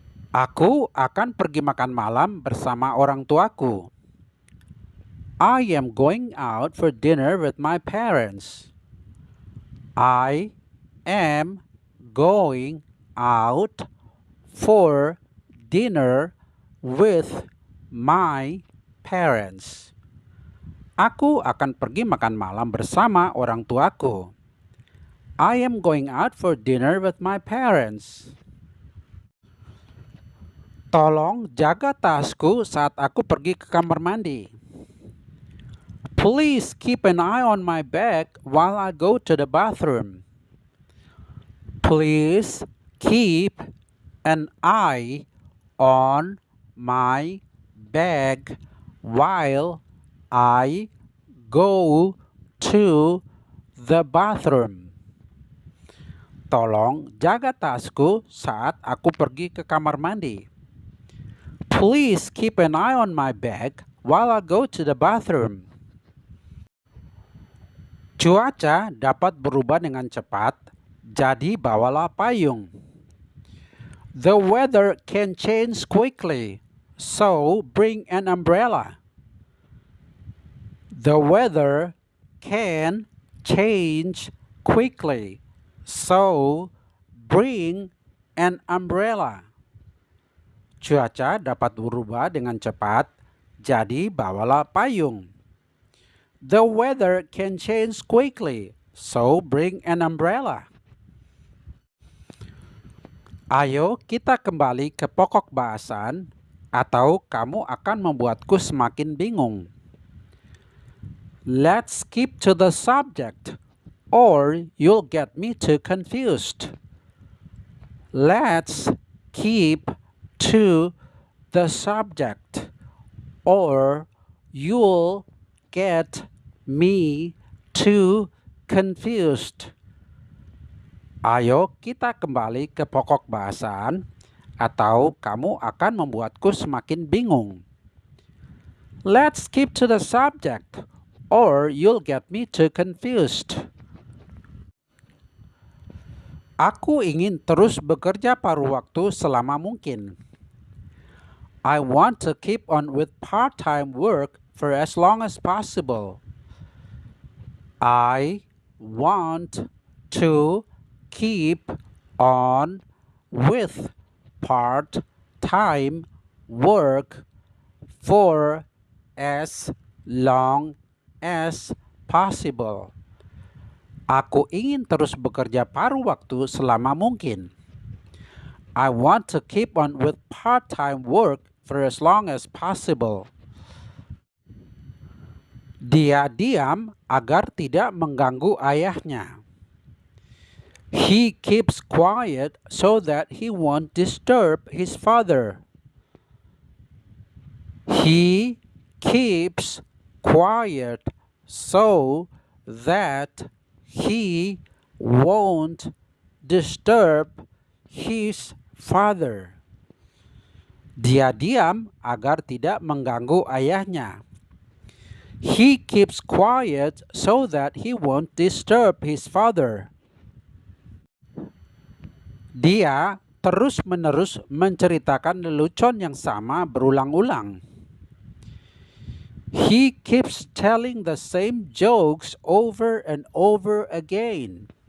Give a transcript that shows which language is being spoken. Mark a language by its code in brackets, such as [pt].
[id] Aku akan pergi makan malam bersama orang tuaku. [en] I am going out for dinner with my parents. I am going out for dinner with my parents. [id] Aku akan pergi makan malam bersama orang tuaku. I am going out for dinner with my parents. Tolong jaga tasku saat aku pergi ke kamar mandi. [en] Please keep an eye on my bag while I go to the bathroom. Please keep an eye on my bag while I go to the bathroom. [id] Tolong jaga tasku saat aku pergi ke kamar mandi. [en] Please keep an eye on my bag while I go to the bathroom. [id] Cuaca dapat berubah dengan cepat, jadi bawalah payung. [en] The weather can change quickly, so bring an umbrella. The weather can change quickly, so bring an umbrella. [id] Cuaca dapat berubah dengan cepat, jadi bawalah payung. [en] The weather can change quickly, so bring an umbrella. [id] Ayo kita kembali ke pokok bahasan, atau kamu akan membuatku semakin bingung. [en] Let's keep to the subject, or you'll get me too confused. Let's keep to the subject, or you'll get me too confused. [id] Ayo kita kembali ke pokok bahasan, atau kamu akan membuatku semakin bingung. [en] Let's keep to the subject, or you'll get me too confused. [id] Aku ingin terus bekerja paruh waktu selama mungkin. [en] I want to keep on with part-time work for as long as possible. I want to keep on with part-time work for as long as possible. [id] Aku ingin terus bekerja paruh waktu selama mungkin. [en] I want to keep on with part-time work for as long as possible. [id] Dia diam agar tidak mengganggu ayahnya. [en] He keeps quiet so that he won't disturb his father. He keeps quiet so that he won't disturb his father. [id] Dia diam agar tidak mengganggu ayahnya. [en] He keeps quiet so that he won't disturb his father. [id] Dia terus-menerus menceritakan lelucon yang sama berulang-ulang. [en] He keeps telling the same jokes over and over again.